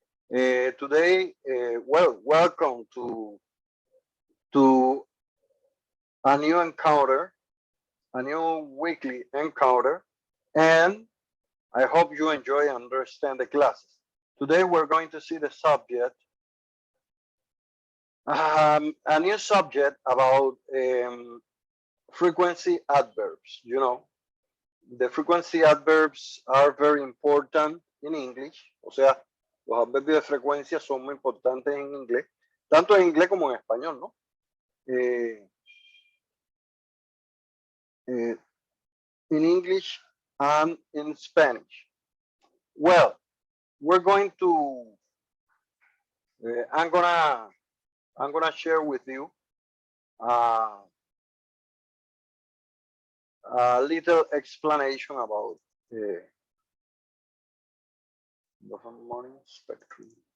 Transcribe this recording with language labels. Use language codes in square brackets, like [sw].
[en] Today, welcome to a new encounter, a new weekly encounter, and I hope you enjoy and understand the classes. Today, we're going to see the subject, a new subject about frequency adverbs. You know, the frequency adverbs are very important in English. [es] O sea, los adverbios de frecuencia son muy importantes en inglés, tanto en inglés como en español, ¿no? [en] In English and in Spanish. Well, we're going to, I'm gonna share with you a little explanation about the harmonic spectrum.